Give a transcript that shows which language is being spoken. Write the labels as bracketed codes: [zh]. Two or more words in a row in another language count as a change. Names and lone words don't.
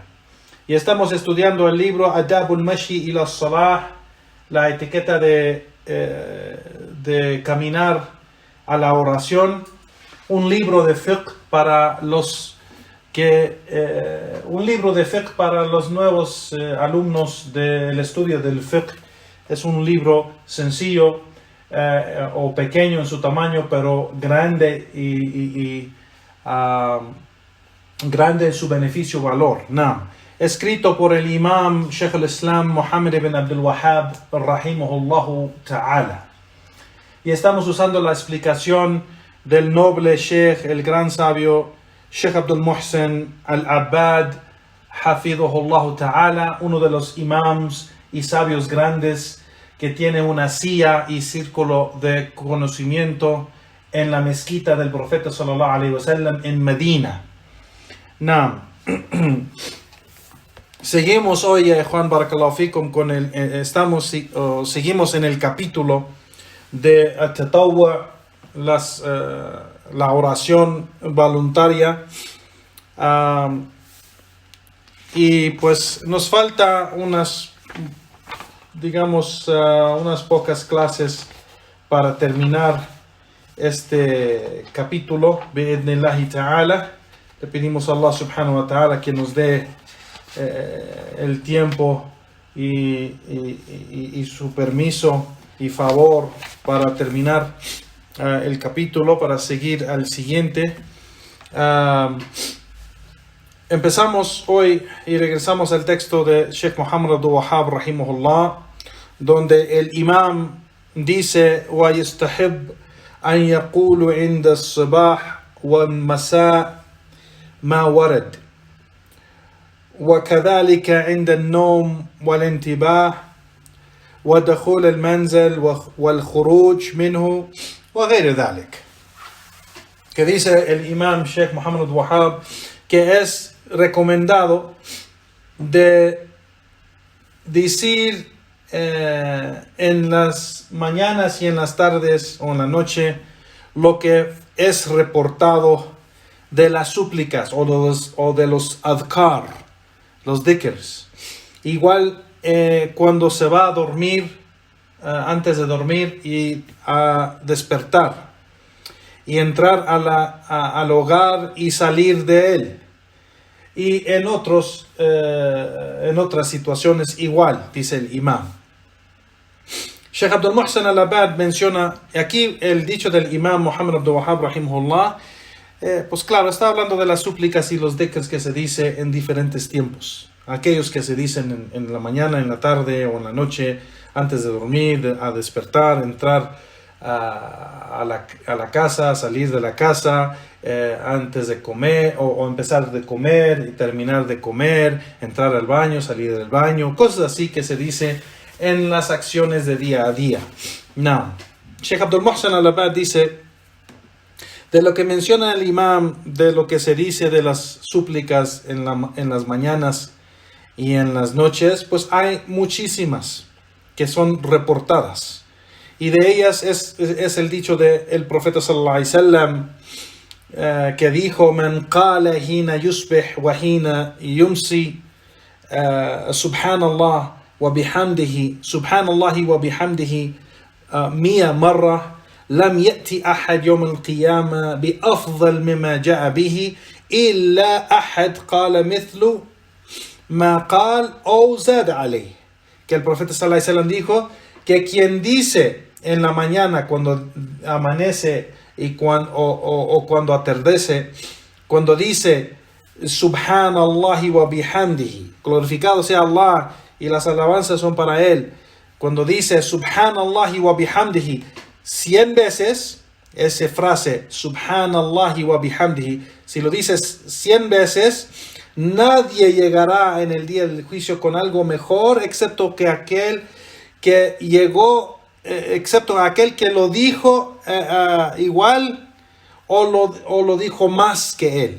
[es] Y estamos estudiando el libro Adabul Mashi ila Salah, la etiqueta de caminar a la oración, un libro de fiqh para los nuevos alumnos del estudio del fiqh. Es un libro sencillo o pequeño en su tamaño, pero grande y grande en su beneficio valor. Escrito por el imam Sheikh al-Islam Muhammad ibn Abdul Wahhab [ar] رحمه الله تعالى. [es] Y estamos usando la explicación del noble Sheikh, el gran sabio Sheikh Abdul Muhsin al-Abbad [ar] حفظه الله تعالى, [es] uno de los imams y sabios grandes que tiene una silla y círculo de conocimiento en la mezquita del profeta [ar] صلى الله عليه وسلم [es] en Medina. Seguimos hoy, Juan [ar] بارك الله فيكم, [es] seguimos en el capítulo de At-Tatawwu', la oración voluntaria, y pues nos falta unas pocas clases para terminar este capítulo, [ar] بإذن الله تعالى. [es] Le pedimos a Allah [ar] سبحانه وتعالى [es] que nos dé el tiempo y su permiso y favor para terminar el capítulo, para seguir al siguiente. Empezamos hoy y regresamos al texto de Sheikh Muhammad Abdul Wahhab rahimahullah, donde el imam dice: [ar] وَيَسْتَحِبْ أَنْ يَقُولُ عِنْدَ الصِّبَاحِ وَالْمَسَاءِ مَا وَرَدَ وكذلك عند النوم والانتباه ودخول المنزل والخروج منه وغير ذلك. [es] Que dice el imam Sheikh Muhammad Abdul Wahhab que es recomendado de decir en las mañanas y en las tardes o en la noche lo que es reportado de las súplicas o de los adhkar, los dhikrs. Igual cuando se va a dormir, antes de dormir y a despertar, y entrar al hogar y salir de él. Y en otras situaciones igual, dice el imam. Sheikh Abdul Muhsin al-Abbad menciona aquí el dicho del imam Muhammad Abdul Wahhab rahimahullah. Pues claro, está hablando de las súplicas y los dhikrs que se dice en diferentes tiempos. Aquellos que se dicen en la mañana, en la tarde o en la noche, antes de dormir, a despertar, entrar a la casa, salir de la casa, antes de comer o empezar de comer y terminar de comer, entrar al baño, salir del baño, cosas así que se dice en las acciones de día a día. Sheikh Abdul Muhsin al-Abbad dice: de lo que menciona el imam, de lo que se dice de las súplicas en las mañanas y en las noches, pues hay muchísimas que son reportadas. Y de ellas es el dicho del profeta [ar] صلى الله عليه وسلم, [es] que dijo: [ar] من قال حين يصبح وحين يمسي سبحان الله وبحمده سبحان الله وبحمده 100 مرة لم يأتي أحد يوم القيامة بأفضل مما جاء به إلا أحد قال مثل ما قال أو زاد عليه. [es] Que el profeta [ar] صلى الله عليه وسلم [es] dijo que quien dice en la mañana cuando amanece y cuando atardece, cuando dice [ar] سبحان الله وبحمده, [es] glorificado sea Allah y las alabanzas son para él, cuando dice [ar] سبحان الله وبحمده [es] 100 veces, esa frase [ar] سبحان الله وبحمده, [es] si lo dices 100 veces, nadie llegará en el día del juicio con algo mejor excepto aquel que lo dijo igual o lo dijo más que él.